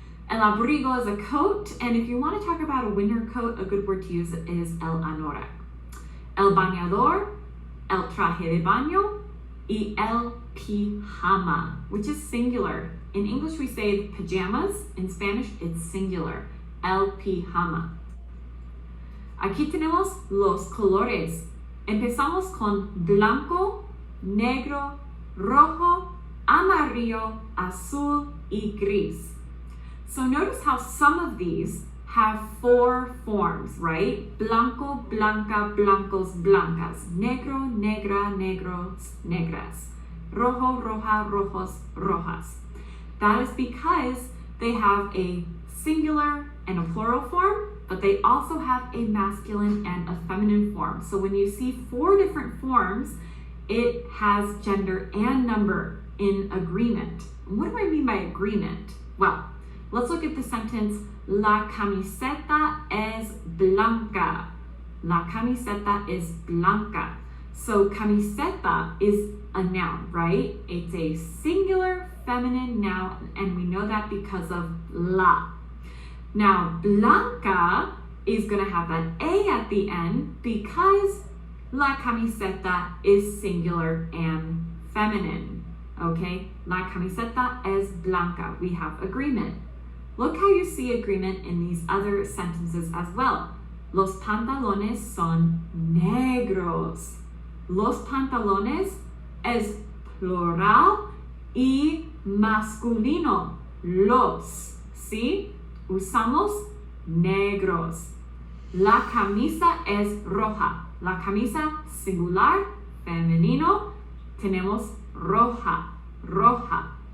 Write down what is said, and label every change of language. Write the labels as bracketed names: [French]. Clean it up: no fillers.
[English] El abrigo is a coat, and if you want to talk about a winter coat, a good word to use is el anorak. [Spanish] El bañador, el traje de baño, y el pijama, [English] which is singular. In English, we say pajamas. In Spanish, it's singular. [Spanish] El pijama. Aquí tenemos los colores. Empezamos con blanco, negro, rojo, amarillo, azul, y gris. [English] So notice how some of these have four forms, right? [Spanish] Blanco, blanca, blancos, blancas. Negro, negra, negros, negras. Rojo, roja, rojos, rojas. [English] That is because they have a singular and a plural form, but they also have a masculine and a feminine form. So when you see four different forms, it has gender and number in agreement. What do I mean by agreement? Well, let's look at the sentence, [Spanish] la camiseta es blanca. La camiseta es blanca. [English] So camiseta is a noun, right? It's a singular feminine noun, and we know that because of la. Now, blanca is going to have that A at the end because la camiseta is singular and feminine, okay? [Spanish] La camiseta es blanca. [English] We have agreement. Look how you see agreement in these other sentences as well. [Spanish] Los pantalones son negros. Los pantalones es plural y masculino. Los, ¿sí? Usamos negros. La camisa es roja. La camisa singular, femenino, tenemos roja, roja.